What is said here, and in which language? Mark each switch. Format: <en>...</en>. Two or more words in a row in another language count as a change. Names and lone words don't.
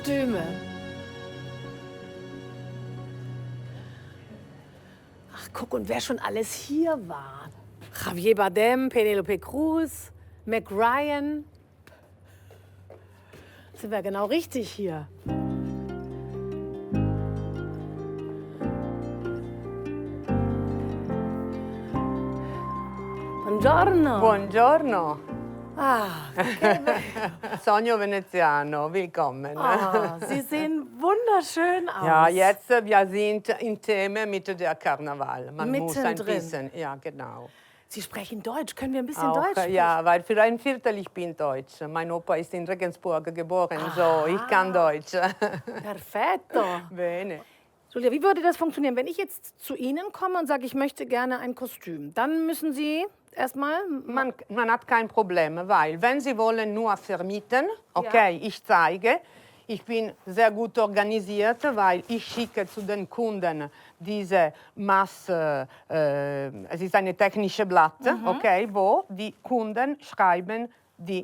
<de>Kostüme, Kostüme. guck, und wer schon alles hier war. Javier Bardem, Penelope Cruz, Meg Ryan. Sind wir genau richtig hier.</de> <it>Buongiorno. Buongiorno. Ah, Sogno veneziano,</it> <de>willkommen. oh, Sie sehen wunderschön aus. Ja, jetzt wir sind im Thema mit der Karneval. Man muss ein Mittendrin. bisschen, ja genau. Sie sprechen Deutsch. Können wir ein bisschen Auch, Deutsch sprechen? ja, weil für ein Viertel ich bin Deutsch. Mein Opa ist in Regensburg geboren, so ich kann Deutsch.</de> <it>Perfetto. Bene.</it> <de>Julia, wie würde das funktionieren, wenn ich jetzt zu Ihnen komme und sage, ich möchte gerne ein Kostüm? Dann müssen Sie erstmal... Man hat kein Problem, weil wenn Sie wollen nur vermieten, okay, Ja. ich zeige. Ich bin sehr gut organisiert, weil ich schicke zu den Kunden diese Masse, es ist eine technische Blatt, okay, wo die Kunden schreiben die</de>